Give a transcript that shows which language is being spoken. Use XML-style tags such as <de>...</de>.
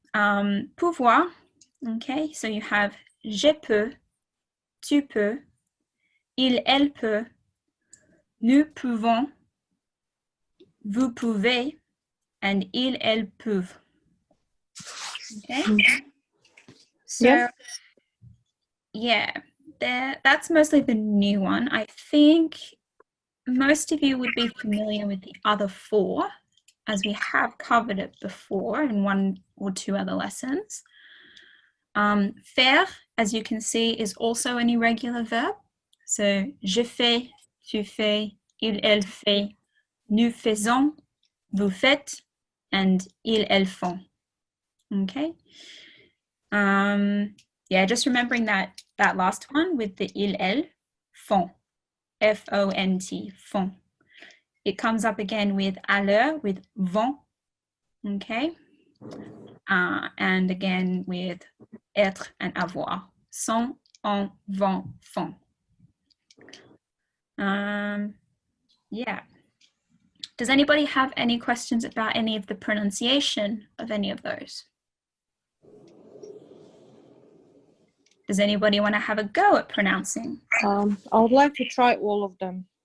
<fr>Pouvoir,</fr> <en>okay, so you have</en> <fr>je peux, tu peux, il, elle peut, nous pouvons, vous pouvez, and ils, elles peuvent.</fr> <en>Okay? So, yeah, that's mostly the new one. I think most of you would be familiar with the other four, as we have covered it before in one or two other lessons. Faire, as you can see, is also an irregular verb.</en> <fr>So, je fais, tu fais, il, elle fait, nous faisons, vous faites, and ils, elles font.</fr> <en>Okay. Yeah, just remembering that last one with the ils, elles, font, F-O-N-T, font. It comes up again with aller, with vont, okay? And again with</en> <fr>être and avoir, sont, ont, vont, font.</fr> <en>Yeah. Does anybody have any questions about any of the pronunciation of any of those? Does anybody want to have a go at pronouncing? I would like to try all of them.</en>